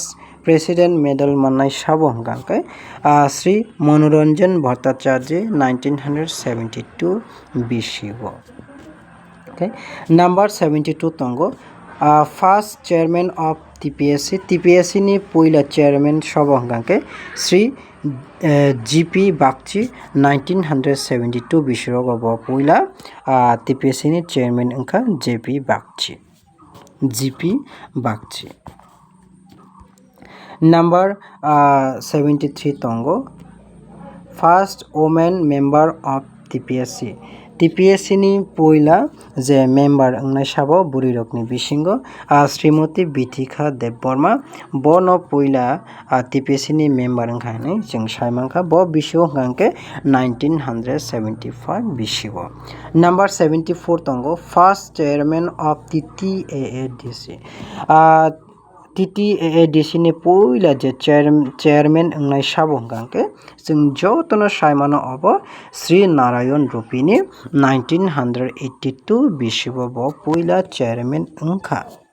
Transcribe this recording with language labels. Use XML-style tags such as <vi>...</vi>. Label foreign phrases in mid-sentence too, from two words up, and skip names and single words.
<en>president medal</en> <trp>माननाय साबो हंगांके श्री मनोरंजन भट्टाचार्य 1972 बिसिओ ओके नंबर 72 तंगो</trp> <en>first chairman of TPSC</en> <trp>नि पहिला चेयरमैन साबो हंगांके श्री GP बागची 1972 बिसिरगो बो पहिला TPSC नि चेयरमैन अंखा GP बागची नंबर 73 तंगो</trp> <en>first women member of TPSC</en> <trp>नि पहिला जे मेंबर अंगनाय साबो बुरिरकनि बिसिंगो श्रीमती बिथिका देववर्मा बनो पहिला TPSC नि मेंबर अंखाने जों सायमांखा बो बिसिओ हंगांके 1975 बिसिओ नंबर 74 तंगो</trp> <en>first chairman of TTAADC TTAADC</en> <trp>नि पहिला जे चेयरमैन अंगनाय साबो हंगांके जों जतनो सायमानो अब श्री नारायण रूपिनी 1982 बिसिओ बो पहिला चेयरमैन अंखा</trp>